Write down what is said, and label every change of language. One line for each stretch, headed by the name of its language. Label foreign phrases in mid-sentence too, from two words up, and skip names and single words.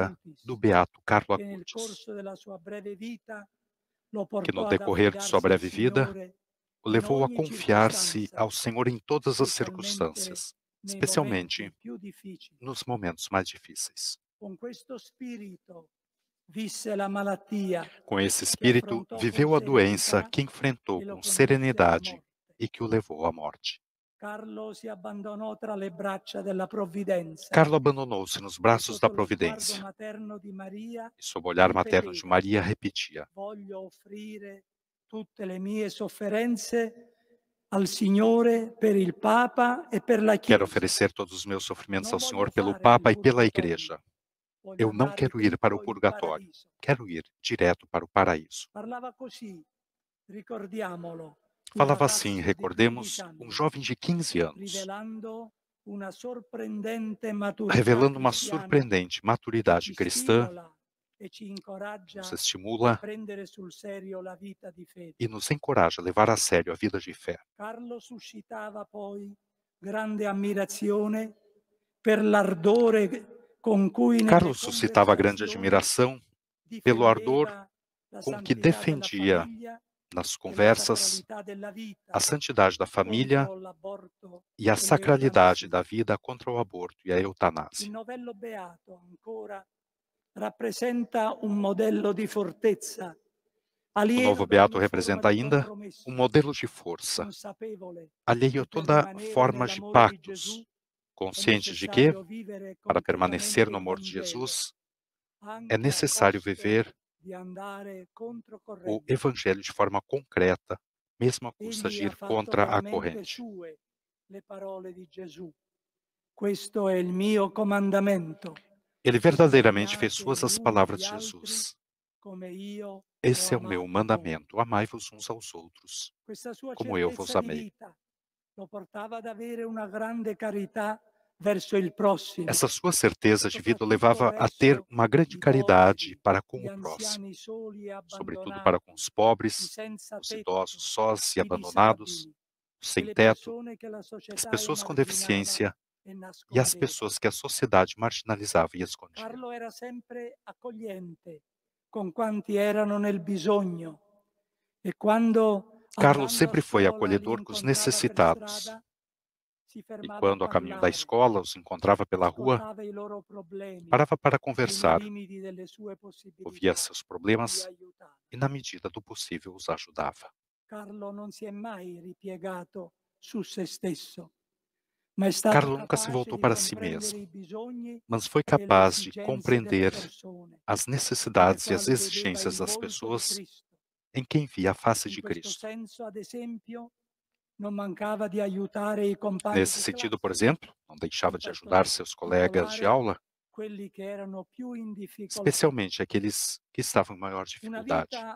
Portuguese: Acutis, do beato Carlo
Italian: che nel Acutis, corso della sua breve vita lo
Portuguese: que no
Italian: portò ad
Portuguese: decorrer de sua
Italian: affidarsi al
Portuguese: breve vida
Italian: Signore
Portuguese: o
Italian: in
Portuguese: levou a
Italian: ogni
Portuguese: confiar-se
Italian: circostanza,
Portuguese: ao Senhor em todas as
Italian: specialmente
Portuguese: circunstâncias,
Italian: nei
Portuguese: especialmente
Italian: momenti più difficili.
Portuguese: nos momentos mais difíceis.
Italian: Con questo spirito visse la malattia
Portuguese: Com esse
Italian: che
Portuguese: espírito,
Italian: affrontò
Portuguese: viveu
Italian: con
Portuguese: a doença
Italian: serenità
Portuguese: que enfrentou
Italian: e lo
Portuguese: com
Italian: condusse alla
Portuguese: serenidade
Italian: morte.
Portuguese: e que o levou à morte.
Italian: Carlo si abbandonò tra le braccia della provvidenza
Portuguese: Carlo abandonou-se nos
Italian: e
Portuguese: braços da
Italian: sotto lo sguardo
Portuguese: providência
Italian: materno di Maria
Portuguese: e, sob o olhar materno de
Italian: ripeteva:
Portuguese: Maria, repetia:
Italian: voglio offrire tutte le mie sofferenze al Signore per il Papa e per la
Portuguese: Quero
Italian: Chiesa.
Portuguese: oferecer todos os meus sofrimentos
Italian: Non
Portuguese: ao Senhor
Italian: voglio
Portuguese: pelo
Italian: fare il
Portuguese: Papa e pela
Italian: purgatorio,
Portuguese: Igreja.
Italian: voglio
Portuguese: Eu não
Italian: andare
Portuguese: quero ir para o
Italian: dritto in
Portuguese: purgatório,
Italian: paradiso.
Portuguese: quero ir direto para o paraíso.
Italian: Parlava così, ricordiamolo, un
Portuguese: Falava
Italian: ragazzo
Portuguese: assim,
Italian: di
Portuguese: recordemos,
Italian: 15 anni,
Portuguese: jovem de 15 anos,
Italian: rivelando una sorprendente maturità
Portuguese: revelando uma
Italian: cristiana
Portuguese: surpreendente
Italian: che
Portuguese: maturidade
Italian: ci
Portuguese: cristã,
Italian: stimola e ci incoraggia
Portuguese: nos
Italian: a
Portuguese: estimula
Italian: prendere sul serio la vita di fede.
Portuguese: e nos encoraja a levar a sério a vida de fé.
Italian: Carlo suscitava poi grande ammirazione per l'ardore con cui nelle
Portuguese: Carlos suscitava grande
Italian: conversazioni
Portuguese: admiração pelo ardor
Italian: difendeva la
Portuguese: com que
Italian: santità della
Portuguese: defendia
Italian: famiglia
Portuguese: nas
Italian: e la
Portuguese: conversas
Italian: sacralità della vita
Portuguese: a santidade da família
Italian: contro l'aborto
Portuguese: e a
Italian: e
Portuguese: sacralidade
Italian: l'eutanasia.
Portuguese: da vida contra o aborto e a
Italian: Il
Portuguese: eutanásia.
Italian: novello beato ancora rappresenta un modello di fortezza,
Portuguese: O
Italian: alieno
Portuguese: novo
Italian: ad
Portuguese: beato
Italian: ogni forma
Portuguese: representa
Italian: di
Portuguese: ainda
Italian: compromesso,
Portuguese: modelo de força,
Italian: consapevole
Portuguese: alheio a
Italian: che per
Portuguese: toda
Italian: rimanere
Portuguese: forma de
Italian: nell'amore di Gesù
Portuguese: pactos,
Italian: è
Portuguese: conscientes de que,
Italian: necessario vivere
Portuguese: para permanecer
Italian: concretamente
Portuguese: no
Italian: il
Portuguese: amor de
Italian: Vangelo,
Portuguese: Jesus, é
Italian: anche a
Portuguese: necessário
Italian: costo
Portuguese: viver
Italian: di andare
Portuguese: o
Italian: controcorrente.
Portuguese: Evangelho de forma concreta, mesmo a custa
Italian: Egli
Portuguese: de
Italian: ha
Portuguese: ir
Italian: fatto
Portuguese: contra a
Italian: veramente
Portuguese: corrente.
Italian: sue le parole di Gesù. Questo è il mio comandamento.
Portuguese: Ele
Italian: che vi
Portuguese: verdadeiramente fez
Italian: amiate
Portuguese: suas
Italian: gli
Portuguese: as
Italian: uni
Portuguese: palavras
Italian: gli
Portuguese: de
Italian: altri
Portuguese: Jesus.
Italian: come io
Portuguese: Esse
Italian: ho
Portuguese: é o meu
Italian: amato voi.
Portuguese: mandamento, amai-vos uns aos outros,
Italian: Questa sua
Portuguese: como eu vos
Italian: certezza di
Portuguese: amei.
Italian: vita lo portava ad avere una grande carità verso il prossimo,
Portuguese: Essa sua certeza de vida o levava a ter uma grande
Italian: i
Portuguese: caridade
Italian: poveri,
Portuguese: para com
Italian: gli
Portuguese: o próximo,
Italian: anziani soli e
Portuguese: sobretudo para com
Italian: abbandonati,
Portuguese: os
Italian: i
Portuguese: pobres,
Italian: senza
Portuguese: os
Italian: tetto,
Portuguese: idosos sós e
Italian: i
Portuguese: abandonados,
Italian: disabili,
Portuguese: os sem
Italian: quelle
Portuguese: teto,
Italian: persone che la
Portuguese: as
Italian: società
Portuguese: pessoas com
Italian: emarginava
Portuguese: deficiência
Italian: e
Portuguese: e as
Italian: nascondeva.
Portuguese: pessoas que a sociedade marginalizava e escondia.
Italian: Carlo era sempre accogliente con quanti erano nel bisogno e quando
Portuguese: Carlos
Italian: andando a
Portuguese: sempre foi
Italian: scuola li
Portuguese: acolhedor com os
Italian: incontrava per
Portuguese: necessitados,
Italian: strada, si
Portuguese: e
Italian: fermava a
Portuguese: quando a caminho da
Italian: parlare,
Portuguese: escola os encontrava pela rua,
Italian: ascoltava i loro problemi
Portuguese: parava para
Italian: e nei
Portuguese: conversar,
Italian: limiti delle sue
Portuguese: ouvia
Italian: possibilità
Portuguese: seus
Italian: li
Portuguese: problemas
Italian: aiutava.
Portuguese: e, na medida do possível, os ajudava.
Italian: Carlo non si è mai ripiegato su se stesso,
Portuguese: Carlo nunca se voltou para si mesmo, mas foi capaz de compreender as necessidades e as exigências das pessoas em quem via a face de Cristo. Nesse sentido, por exemplo, não deixava de ajudar seus colegas de aula, especialmente aqueles que estavam em maior dificuldade.